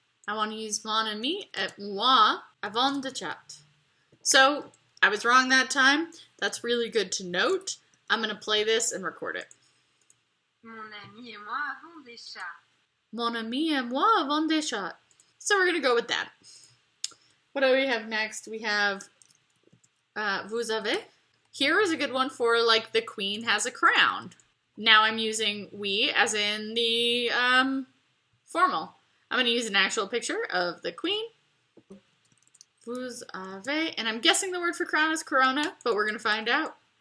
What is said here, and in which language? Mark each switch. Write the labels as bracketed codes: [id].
[en] I want to use [fr] mon ami et moi avant de chat. [en] So I was wrong that time. That's really good to note. I'm going to play this and record it. [fr] Mon ami et moi avons des chats. Mon ami et moi avons des chats. [en] So we're going to go with that. What do we have next? We have [fr] vous avez. [en] Here is a good one for like the queen has a crown. Now I'm using we as in the formal. I'm going to use an actual picture of the queen. [fr] Vous avez, [en] and I'm guessing the word for crown is corona, but we're going to find out.